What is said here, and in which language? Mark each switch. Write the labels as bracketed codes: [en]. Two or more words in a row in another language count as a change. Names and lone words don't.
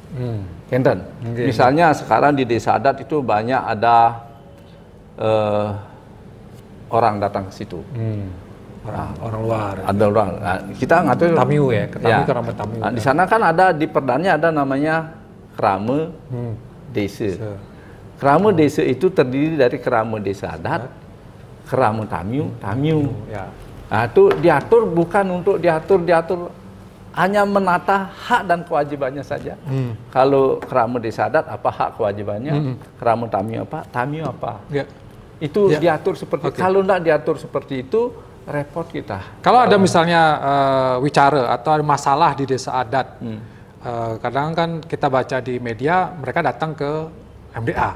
[id] Misalnya sekarang di desa adat itu banyak ada orang datang ke situ. Orang luar. Ada orang. Nah, kita ngatur Tamiu ya, Tamiu. Nah, di sana kan ada di perdanya ada namanya krame desa. Krame desa itu terdiri dari krame desa adat, krame Tamiu. Nah, itu diatur bukan untuk diatur hanya menata hak dan kewajibannya saja. Kalau krame desa adat apa hak kewajibannya, krame Tamiu apa. Itu diatur seperti itu. Kalau tidak diatur seperti itu repot kita. Kalau ada misalnya wicara atau ada masalah di desa adat, kadang kan kita baca di media mereka datang ke MDA.